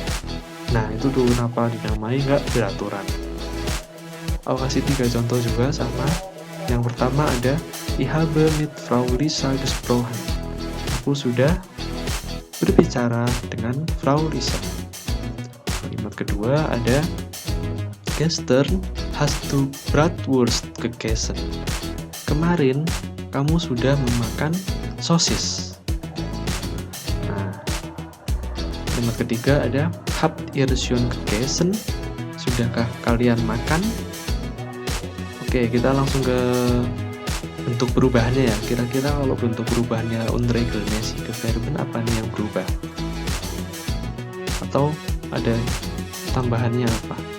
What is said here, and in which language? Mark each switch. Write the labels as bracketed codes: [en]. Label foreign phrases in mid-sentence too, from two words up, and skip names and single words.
[id] Nah, itu tuh kenapa dinamai nggak beraturan. Aku kasih 3 contoh juga sama. Yang pertama ada [de] Ich habe mit Frau Lisa gesprochen. [id] Aku sudah berbicara dengan Frau Lisa. Kalimat kedua ada [de] Gestern hast du Bratwurst gegessen. [id] Kemarin kamu sudah memakan sosis. Nah, kalimat ketiga ada [de] Habt ihr schon gegessen? [id] Sudahkah kalian makan? Oke, kita langsung ke bentuk perubahannya ya. Kira-kira kalau bentuk perubahannya [de] unregelmäßige Verben [id] apa nih yang berubah? Atau ada tambahannya apa?